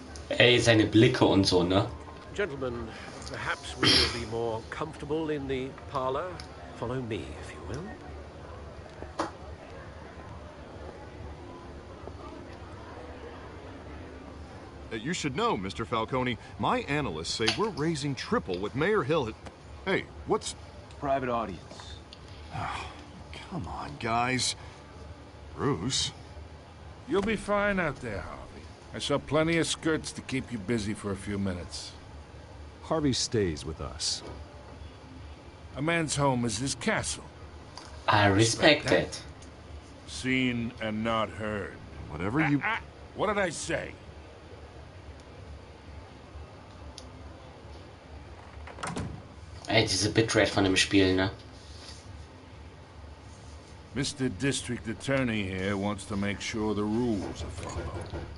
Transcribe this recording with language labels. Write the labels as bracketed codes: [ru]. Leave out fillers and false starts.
[de] Ey, seine Blicke und so, ne? [en] Gentlemen, perhaps we will be more comfortable in the parlor. Follow me, if you will. You should know, Mr. Falcone, my analysts say we're raising triple what Mayor Hill had... Hey, what's... Private audience. Oh, come on, guys. Bruce? You'll be fine out there, Harvey. I saw plenty of skirts to keep you busy for a few minutes. Harvey stays with us. A man's home is his castle. I respect it. Seen and not heard. Whatever you... What did I say? [de] Ey, diese Bitrate von dem Spiel, ne? [en] Mr. District Attorney here wants to make sure the rules are followed.